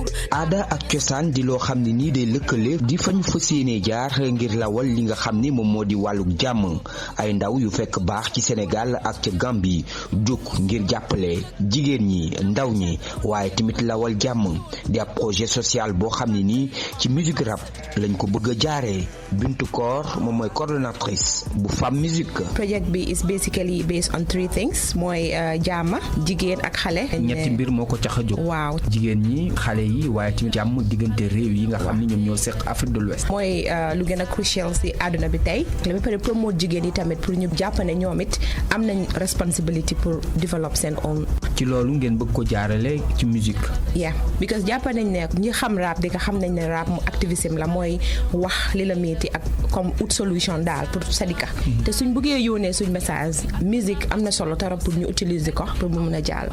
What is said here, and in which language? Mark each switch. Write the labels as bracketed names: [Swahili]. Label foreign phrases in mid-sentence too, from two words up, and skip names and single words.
[Wolof] aada ak cosaan di loo xam ne nii day lëkkale di fa ñu fas yéene jaar ngir lawal li nga xam ni moom moo di wàllug jàmm ay ndaw yu fekk baax ci Sénégal ak ca Gambie jóg ngir jàppale jigéen ñi ndaw ñi waaye tamit lawal jàmm di ab [French] projet social [Wolof] boo xam ne nii ci [French] musique rap [Wolof] lañ ko bëgg a jaaree Bintu Koor moom mooy coordonnatrice bu Femme Musique. project bi [English] is basically based on 3 things [Wolof] mooy jàmm jigéen ak xale. ñetti mbir moo ko tax a jóg. waaw jigéen ñi xale yi waaye tamit jàmm diggante réew yi nga xam ni ñoom ñoo seq Afrique de l'Ouest. mooy lu gën a crucial si àdduna bi tey ba pare promote jigéen yi tamit pour ñu jàpp ne ñoom it am nañ responsibility pour develop seen own. ci loolu ngeen bëgg ko jaarale ci musique. [English] yeah because [Wolof] jàpp nañ ne ñi xam rap di nga xam nañ ne rap mu activisme la mooy wax li la metti ak comme out solution daal pour sadika te suñ bëggee yónnee suñ message musique am na solo torop pour ñu utiliser ko pour mu mën a jàll.